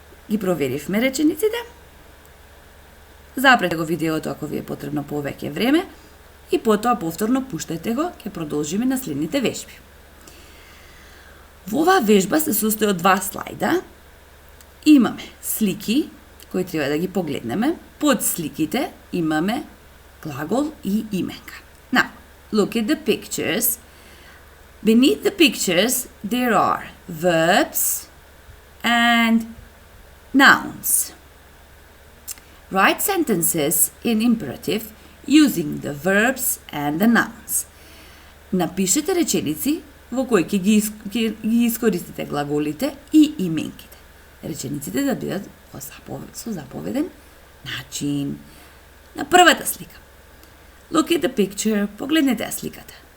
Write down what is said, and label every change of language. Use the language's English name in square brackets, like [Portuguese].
[Macedonian] Ги проверивме речениците. Запрете го видеото ако ви е потребно повеќе време и потоа повторно пуштајте го, ќе продолжиме на следните вежби. Во оваа вежба се состои од 2 слајда. Имаме слики кои треба да ги погледнеме. Под сликите имаме глагол и именка. [English] Now, look at the pictures. Beneath the pictures there are verbs and nouns. Write sentences in imperative using the verbs and the nouns. [Macedonian] Напишете реченици во кои ќе ги искористите глаголите и именките. Речениците да бидат со заповеден начин. На првата слика. [English] Look at the picture. [Macedonian] Погледнете ја сликата.